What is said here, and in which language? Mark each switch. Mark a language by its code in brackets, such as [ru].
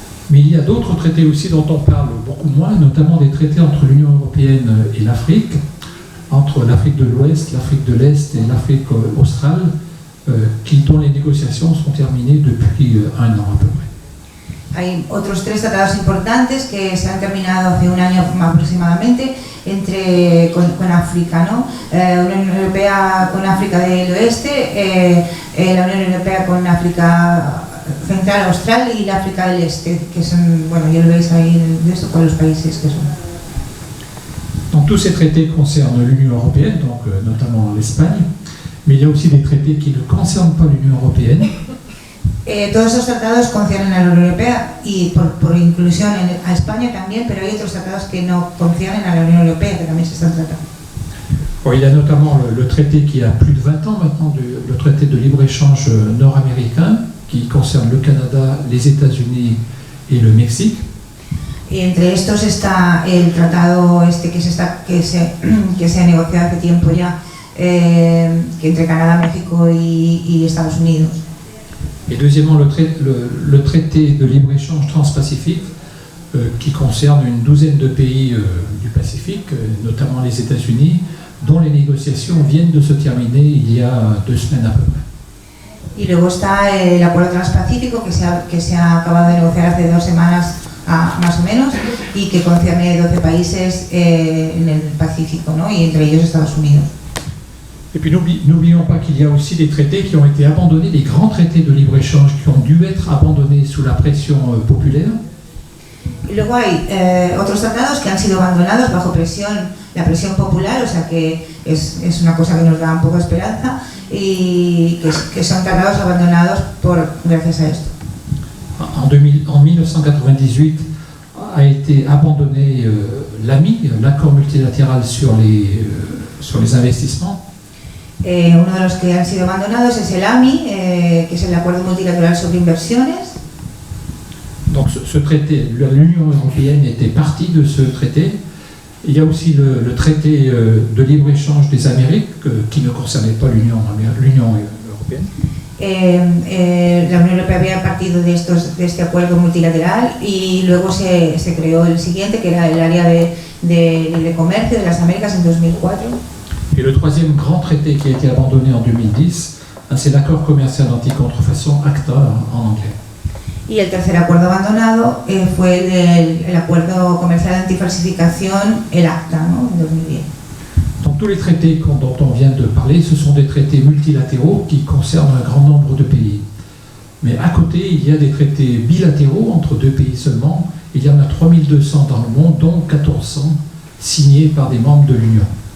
[fr] Mais il y a d'autres traités aussi dont on parle beaucoup moins, notamment des traités entre l'Union européenne et l'Afrique, entre l'Afrique de l'Ouest, l'Afrique de l'Est et l'Afrique australe, dont les négociations sont terminées depuis un an à peu près. [es] Hay otros 3 tratados importantes que se han terminado hace un año aproximadamente con África, ¿no? La Unión Europea con África del Oeste, la Unión Europea con África Central, Austral y la África del Este, que son, bueno, ya lo veis ahí de esto con los países que son. [fr] Donc tous ces traités concernent l'Union européenne, donc notamment l'Espagne, mais il y a aussi des traités qui ne concernent pas l'Union européenne. [es] Todos esos tratados conciernen a la Unión Europea y por inclusión a España también, pero hay otros tratados que no conciernen a la Unión Europea que también se están tratando. [fr] Bon, il y a notamment le traité qui a plus de 20 ans maintenant, le traité de libre-échange nord-américain, qui concerne le Canada, les États-Unis et le Mexique. [es] Y entre estos está el tratado que se ha negociado hace tiempo ya, que entre Canadá, México y Estados Unidos. [fr] Et deuxièmement, le traité de libre-échange transpacifique qui concerne une douzaine de pays du Pacifique, notamment les États-Unis, dont les négociations viennent de se terminer il y a 2 semaines à peu près. [es] Y luego está el acuerdo transpacífico que se ha acabado de negociar hace 2 semanas más o menos, y que concierne 12 países en el Pacífico, ¿no? Y entre ellos Estados Unidos. [fr] Et puis n'oublions pas qu'il y a aussi des traités qui ont été abandonnés, des grands traités de libre-échange qui ont dû être abandonnés sous la pression populaire. [es] Y luego hay otros tratados que han sido abandonados bajo la presión popular, o sea que es una cosa que nos da un poco de esperanza, y que son tratados abandonados gracias a esto. [fr] En 1998 a été abandonné l'AMI, l'accord multilatéral sur les investissements. [es] Uno de los que han sido abandonados es el AMI, que es el Acuerdo Multilateral sobre Inversiones. [fr] Donc ce traité, l'Union européenne était partie de ce traité. Il y a aussi le traité de libre-échange des Amériques qui ne concernait pas l'Union européenne. [es] La Unión Europea había partido de este acuerdo multilateral, y luego se creó el siguiente, que era el área de libre comercio de las Américas en 2004. [fr] Et le troisième grand traité qui a été abandonné en 2010 c'est l'accord commercial anti-contrefaçon, ACTA en anglais. [es] Y el tercer acuerdo abandonado fue el acuerdo comercial antifalsificación, el ACTA, ¿no? En 2010. [fr] Donc tous les traités dont on vient de parler, ce sont des traités multilatéraux qui concernent un grand nombre de pays. Mais à côté, il y a des traités bilatéraux entre 2 pays seulement. Il y en a 3200 dans le monde, dont 1400 signés par des membres de l'Union.